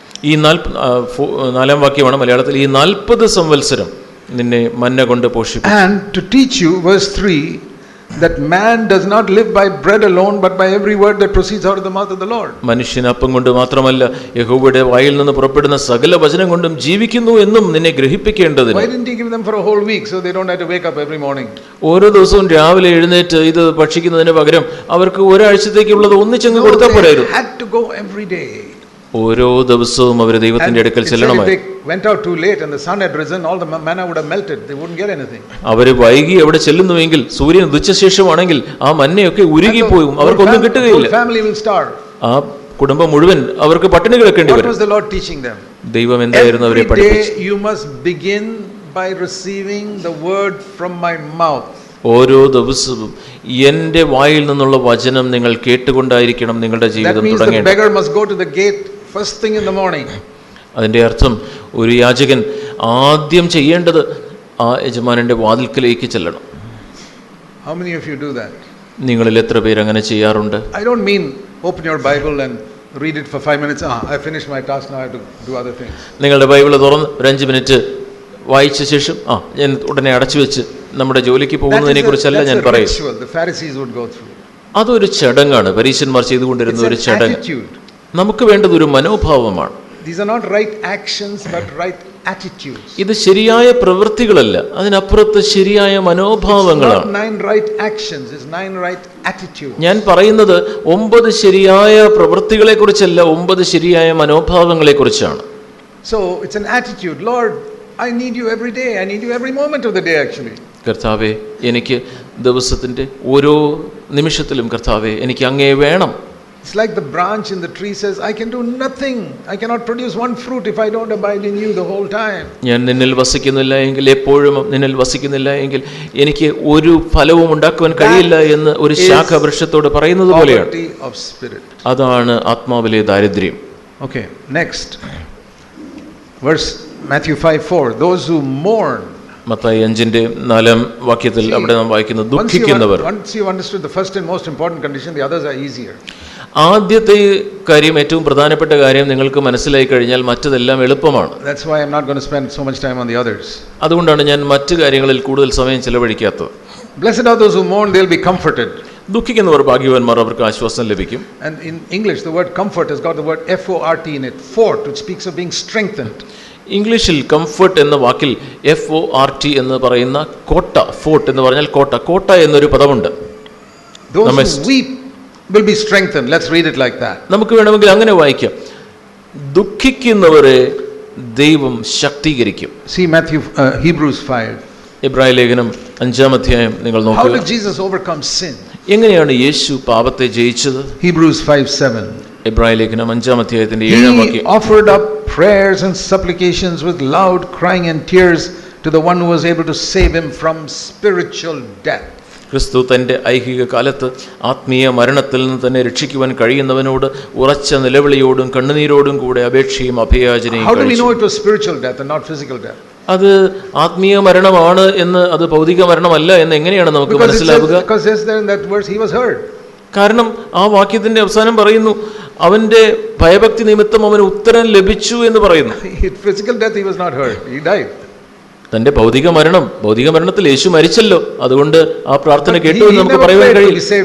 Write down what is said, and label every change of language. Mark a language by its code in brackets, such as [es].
[ml] ഈ 4-ാം വാക്യമാണ് മലയാളത്തിൽ, ഈ 40 സംവത്സരം നിന്നെ മന്ന കൊണ്ട് പോഷിപ്പിച്ചു. [en] And to teach you, verse 3, that man does not live by bread alone, but by every word that proceeds out of the mouth of the Lord. [ml] മനുഷ്യൻ അപ്പം കൊണ്ട് മാത്രമല്ല യഹോവയുടെ വായിൽ നിന്ന് പുറപ്പെടുന്ന സകല വചനം കൊണ്ടും ജീവിക്കുന്നു എന്നും നിന്നെ ഗ്രഹിപ്പിക്കേണ്ടതിന്. [en] Why didn't he give them for a whole week so they don't have to wake up every morning? [ml] ഓരോ ദിവസവും രാവിലെ എഴുന്നേറ്റ് ഇത് ഭക്ഷിക്കുന്നതിന് പകരം അവർക്ക് ഒരാഴ്ചത്തേക്കുള്ളത് ഒന്നിച്ചങ്ങ് കൊടുത്താൽ പോരായിരുന്നു. [en] They had to go every day. [ml] ഓരോ ദിവസവും അവർ ദൈവത്തിന്റെ അടുക്കൽ ചെല്ലണമായി. [en] Went out too late and the sun had risen, all the manna would have melted. They wouldn't get anything. [ml] അവർ വൈകി അവിടെ ചെല്ലുന്നുവെങ്കിൽ സൂര്യൻ ഉദിച്ച ശേഷമാണെങ്കിൽ ആ മന്നയൊക്കെ ഉരുകിപ്പോയും അവർക്കൊന്നും കിട്ടുകയില്ല. [en] Family will starve. [ml] ആ കുടുംബം മുഴുവൻ അവർക്ക് പട്ടിണി കിടക്കേണ്ടി വരും. [en] What was the Lord teaching them? [ml] ദൈവം എന്തായിരുന്നു അവരെ പഠിപ്പിച്ചത്? [en] Every day you must begin by receiving the word from my mouth. [ml] ഓരോ ദിവസവും എൻ്റെ വായിൽ നിന്നുള്ള വചനം നിങ്ങൾ കേട്ടുകൊണ്ടായിരിക്കണം നിങ്ങളുടെ ജീവിതം തുടങ്ങേണ്ടത്. [en] That means the beggar must go to the gate first thing in the morning. [ml] അതിൻ്റെ അർത്ഥം ഒരു യാചകൻ ആദ്യം ചെയ്യേണ്ടത് ആ യജമാനന്റെ വാതിൽക്കലേക്ക് ചെല്ലണം. [en] How many of you do that? [ml] നിങ്ങളിൽ എത്ര പേര് അങ്ങനെ ചെയ്യാറുണ്ട്? [en] I don't mean open your Bible and read it for 5 minutes. I finished my task, now I have to do other things. [ml] നിങ്ങളുടെ ബൈബിൾ തുറന്ന് ഒരു 5 മിനിറ്റ് വായിച്ച ശേഷം ഞാൻ ഉടനെ അടച്ചു വെച്ച് നമ്മുടെ ജോലിക്ക് പോകുന്നതിനെ കുറിച്ചല്ല ഞാൻ പറയും. [en] The Pharisees would go through. [ml] അതൊരു ചടങ്ങാണ്, പരീശന്മാർ ചെയ്തുകൊണ്ടിരുന്ന ഒരു ചടങ്ങ്. നമുക്ക് വേണ്ടത് ഒരു മനോഭാവമാണ്. [en] These are not right actions but right attitudes. [ml] ഇത് ശരിയായ പ്രവൃത്തികളല്ല, അതിനപ്പുറത്ത് ശരിയായ മനോഭാവങ്ങളാണ്. [en] 9 right actions, it's 9 right attitudes. [ml] ഞാൻ പറയുന്നത് 9 ശരിയായ പ്രവൃത്തികളെ കുറിച്ചല്ല, 9 ശരിയായ മനോഭാവങ്ങളെ കുറിച്ചാണ്. [en] So it's an attitude. Lord, I need you every day. I need you every moment of the day actually. [ml] കർത്താവേ, എനിക്ക് ദിവസത്തിന്റെ ഓരോ നിമിഷത്തിലും കർത്താവേ എനിക്ക് അങ്ങേ വേണം. [en] It's like the branch in the tree says, I can do nothing. I cannot produce one fruit if I don't abide in you the whole time. [ml] ഞാൻ നിന്നിൽ വസിക്കുന്നില്ല എങ്കിൽ, എപ്പോഴും നിന്നിൽ വസിക്കുന്നില്ല എങ്കിൽ എനിക്ക് ഒരു ഫലവും ഉണ്ടാക്കുവാൻ കഴിയില്ല എന്ന് ഒരു ശാഖ വൃക്ഷത്തോട് പറയുന്നത് പോലെയാണ്. അതാണ് ആത്മാവിലെ ദാരിദ്ര്യം. [en] Okay, next. Verse Matthew 5:4, those who mourn. [ml] Mathai 5:4 വാക്യത്തിൽ അവിടെ നാം വായിക്കുന്നു, ദുഃഖിക്കുന്നവർ. [en] Once you understood the first and most important condition, the others are easier. [ml] ആദ്യത്തെ കാര്യം, ഏറ്റവും പ്രധാനപ്പെട്ട കാര്യം നിങ്ങൾക്ക് മനസ്സിലായി കഴിഞ്ഞാൽ മറ്റതെല്ലാം എളുപ്പമാണ്. [en] That's why I'm not going to spend so much time on the others. [ml] അതുകൊണ്ടാണ് ഞാൻ മറ്റു കാര്യങ്ങളിൽ കൂടുതൽ സമയം ചെലവഴിക്കാത്തത്. [en] Blessed are those who mourn, they'll be comforted. [ml] ദുഃഖിക്കുന്നവർ ഭാഗ്യവാന്മാർ, അവർക്ക് ആശ്വാസം ലഭിക്കും. [en] And in English the word comfort has got the word fort in it, fort, which speaks of being strengthened. [ml] ഇംഗ്ലീഷിൽ കംഫർട്ട് എന്ന വാക്കിൽ FORT എന്ന് പറയുന്ന കോട്ട, ഫോർട്ട് എന്ന് പറഞ്ഞാൽ കോട്ട, കോട്ട എന്നൊരു പദമുണ്ട്. [en] Those who weep will be strengthened. Let's read it like that. [ml] നമുക്ക് വേണമെങ്കിൽ അങ്ങനെ വായിക്കാം, ദുഃഖിക്കുന്നവരെ ദൈവം ശക്തീകരിക്കും. [en] See Hebrews 5. [ml] എബ്രായ ലേഖനം 5-ാം അധ്യായം നിങ്ങൾ നോക്കുക. [en] How did Jesus overcome sin? [ml] എങ്ങനെയാണ് യേശു പാപത്തെ ജയിച്ചത്? [en] Hebrews 5:7. [ml] എബ്രായ ലേഖനം 5-ാം അധ്യായത്തിന്റെ 7-ാം വാക്യം. [en] He offered up prayers and supplications with loud crying and tears to the one who was able to save him from spiritual death. [ml] ക്രിസ്തു തന്റെ ഐഹിക കാലത്ത് ആത്മീയ മരണത്തിൽ നിന്ന് തന്നെ രക്ഷിക്കുവാൻ കഴിയുന്നവനോട് ഉറച്ച നിലവിളിയോടും കണ്ണുനീരോടും കൂടെ അപേക്ഷയും അഭയാചനയും. [en] How do we know it was spiritual death and not physical death? [ml] അത് ആത്മീയ മരണമാണ് എന്ന്, അത് ഭൗതിക മരണമല്ല എന്ന് എങ്ങനെയാണ് നമുക്ക് മനസ്സിലാവുക? [en] Because there in that verse he was heard. [ml] കാരണം ആ വാക്യത്തിന്റെ അവസാനം പറയുന്നു, അവന്റെ ഭയഭക്തി നിമിത്തം അവന് ഉത്തരം ലഭിച്ചു എന്ന് പറയുന്നു. [en] Physical death he was not heard, he died. [ml] തന്റെ ഭൗതിക മരണത്തിൽ യേശു മരിച്ചല്ലോ, അതുകൊണ്ട് ആ പ്രാർത്ഥന കേട്ടു എന്ന് നമുക്ക് പറയാൻ കഴിയില്ല.